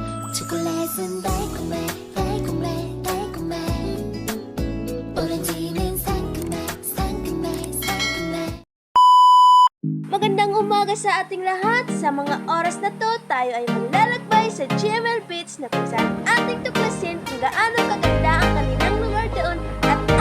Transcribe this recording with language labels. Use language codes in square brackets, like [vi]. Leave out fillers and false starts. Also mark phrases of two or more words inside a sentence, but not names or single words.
[ko] 초콜릿은 달콤해 달콤해 달콤해 오렌지는 상큼해 상큼해 상큼해. [tl] Magandang umaga sa ating lahat. Sa mga oras na to, tayo ay maglalakbay sa GML Beach na kung saan ating tuklasin kung gaano kaganda ang kanilang lugar doon